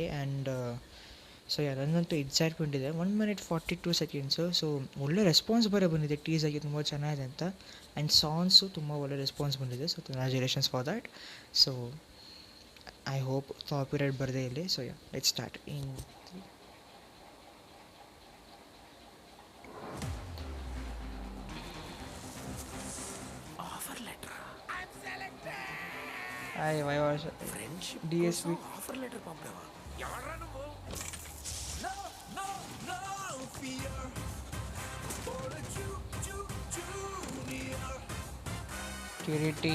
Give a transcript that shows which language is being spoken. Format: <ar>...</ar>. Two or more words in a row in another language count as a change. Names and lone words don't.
<en>and so</en> <kn>ನನಗಂತೂ ಎಕ್ಸೈಟ್ಮೆಂಟ್ ಇದೆ.</kn> <en>1 minute 42 seconds.</en> <kn>ಸೊ ಒಳ್ಳೆ ರೆಸ್ಪಾನ್ಸ್ ಬರೋ ಬಂದಿದೆ ಟೀಸರ್ಗೆ, ತುಂಬ ಚೆನ್ನಾಗಿದೆ ಅಂತ.</kn> <en>and songs</en> <kn>ತುಂಬ ಒಳ್ಳೆ ರೆಸ್ಪಾನ್ಸ್ ಬಂದಿದೆ.</kn> <en>so congratulations for that. so I hope copyright</en> <kn>ಬರದೇ ಇಲ್ಲಿ.</kn> <en>so let's start in.</en> <te>హాయ్ వైవాష్ డిఎస్పి</te> <en>offer letter</en> <te>పంపావా? ఎవరా నువ్వు?</te> <en>no no no fear for the junior కిరీటి.</en>